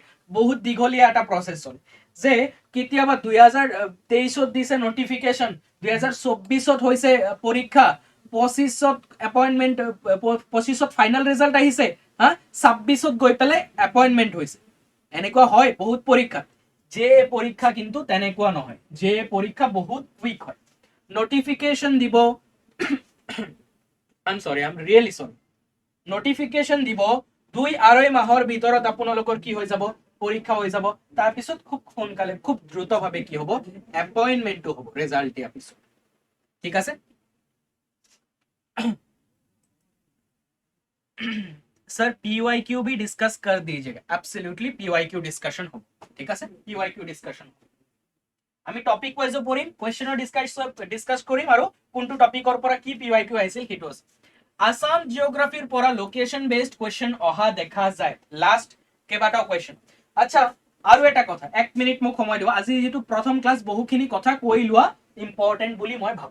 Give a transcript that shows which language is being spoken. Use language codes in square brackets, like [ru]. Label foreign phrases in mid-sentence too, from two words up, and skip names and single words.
[as] বহুত দীঘলীয়া এটা প্ৰচেছ হ'ল, যে কেতিয়াবা 2023ত দিছে নটিফিকেশ্যন, 2024ত হৈছে পৰীক্ষা, 25ত এপইণ্টমেণ্ট, 25ত [en] final result [as] আহিছে, 26ত গৈ পেলাই এপইণ্টমেণ্ট হৈছে। এনেকুৱা হয় বহুত পৰীক্ষা। যে পৰীক্ষা কিন্তু তেনেকুৱা নহয়, যে পৰীক্ষা বহুত কুইক হয়। নটিফিকেশ্যন দিব, [en] I'm sorry, I'm really sorry, [as] নটিফিকেশ্যন দিব 2-2.5 মাহৰ ভিতৰত আপোনালোকৰ কি হৈ যাব, পৰীক্ষা হৈ যাব। তাৰপিছত খুব সোনকালে, খুব দ্ৰুতভাৱে কি হ'ব, এপইণ্টমেণ্টটো হ'ব ৰিজাল্ট দিয়াৰ পিছত। ঠিক আছে? [hi] सर PYQ भी डिस्कस कर दीजिएगा। एब्सोल्युटली PYQ डिस्कशन हो, ठीक है? PYQ डिस्कशन [as] আমি [en] topic wise [as] পঢ়িম, কোৱেশ্চনৰ ডিসকাস কৰিম, আৰু কোনটো টপিকৰ পৰা কি PYQ আহিছিল সেইটো আছে। আসাম জিওগ্ৰাফিৰ পৰা [en] location based question [as] অহা দেখা যায়, লাষ্ট কেইবাটাও কোৱেশ্চন। আচ্ছা, আৰু এটা কথা, 1 মিনিট মোক সময় দিব। আজি যেটো প্ৰথম ক্লাস, বহুখিনি কথা কৈ লোৱা ইম্পৰ্টেন্ট বুলি মই ভাবো।